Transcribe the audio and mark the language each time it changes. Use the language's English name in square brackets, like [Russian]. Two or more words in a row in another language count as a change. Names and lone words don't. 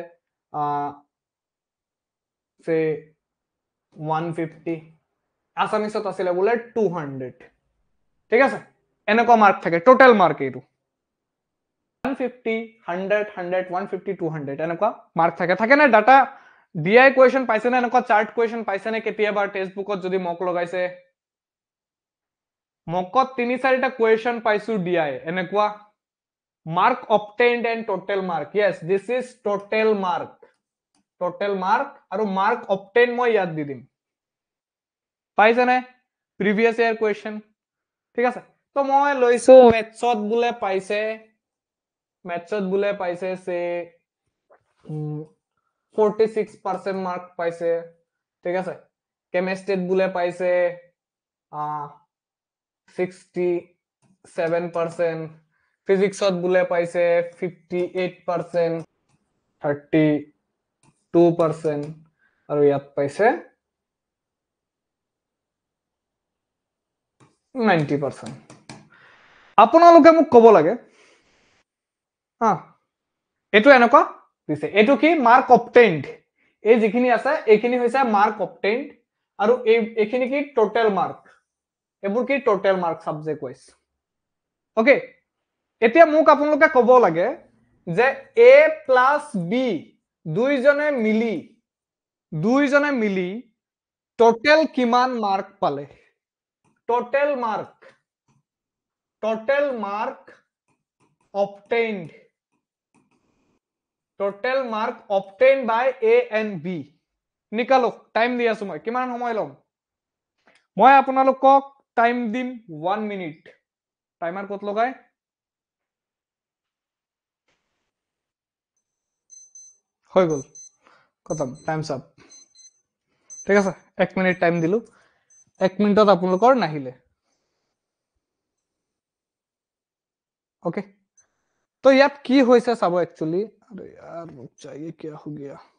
[Assamese] সে 150 আসামিছত আছিল বুলে 200 ঠিক আছে এনেকুৱা মাৰ্ক থাকে [English] total mark [Assamese] এইটো 150 100 100 150 200 এনেকুৱা মাৰ্ক থাকে থাকে না [English] data DI question [Assamese] পাইছে না এনেকুৱা [English] chart question [Assamese] পাইছে নে কেতিয়াবা টেক্সট বুকত যদি মক লগাইছে মকত 3-4টা কোৱেশ্চন পাইছো ডিআই এনেকুৱা [English] mark obtained and total mark [Assamese] yes this is total mark আৰু [English] mark obtained [Assamese] মই ইয়াত দি দিম পাইছে নে [English] previous year question [Assamese] ঠিক আছে তো মই লৈছো ম্যাথছত বুলে পাইছে সে 46% মার্ক পাইছে ঠিক আছে কেমিস্ট্রিত বুলে পাইছে 67% ফিজিক্সত বুলে পাইছে 58% 32% আৰু ইয়াত পাইছে 90% আপোনালোকে মোক ক'ব লাগে এটো এনেকুৱা দিছে এটো কি [English] mark obtained [Assamese] এই যিখিনি আছে এইখিনি হৈছে [English] mark obtained [Assamese] আৰু এইখিনি কি [English] total mark [Assamese] এবোৰ কি [English] total mark subject wise okay [Assamese] এতিয়া মোক আপোনালোকে ক'ব লাগে যে [English] a plus b [Assamese] দুইজনে মিলি টোটাল কিমান মার্ক পালে [English] total mark obtained total mark obtained by A and B [Assamese] নিকালো টাইম দি আছো মই কিমান সময় লম মই আপোনালোকক টাইম দিম 1 মিনিট টাইমাৰ কত লগাই হৈ গল খতম [English] times up [Assamese] ঠিক আছে 1 মিনিট টাইম দিলু 1 মিনিটত আপোনালোকৰ নাহিলে [Hindi] ओके तो यार की होइसे सब एक्चुअली अरे यार रुक जाइए क्या हो गया